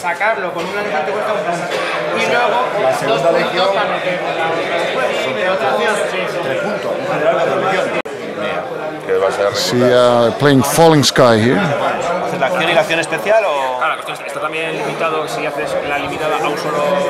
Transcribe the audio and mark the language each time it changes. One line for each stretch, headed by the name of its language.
Spanish: Sacarlo con una legión te cuesta un punto. Y luego, la segunda legión para meterla. 3 puntos. En general, 4 legiones. Que va a ser
English: See, playing Falling Sky here.
Spanish: ¿Haces la acción y la acción especial o...? Claro, la cuestión está también limitado si haces la limitada a un solo...